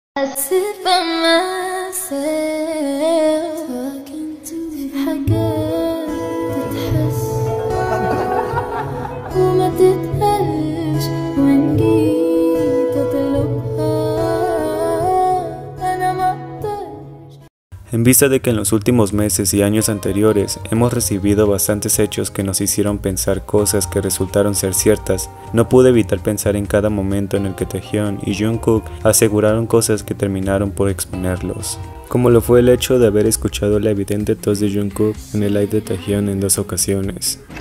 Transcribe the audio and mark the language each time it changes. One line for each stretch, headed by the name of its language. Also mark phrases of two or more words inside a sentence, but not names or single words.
English: I sit by myself talking to
Arabic: حاجات تتحس وما تتقالش وإن جيت أطلبها أنا مقدرش.
Spanish: En vista de que en los últimos meses y años anteriores hemos recibido bastantes hechos que nos hicieron pensar cosas que resultaron ser ciertas, no pude evitar pensar en cada momento en el que Taehyun y Jungkook aseguraron cosas que terminaron por exponerlos. Como lo fue el hecho de haber escuchado la evidente tos de Jungkook en el live de Taehyun en 2 ocasiones.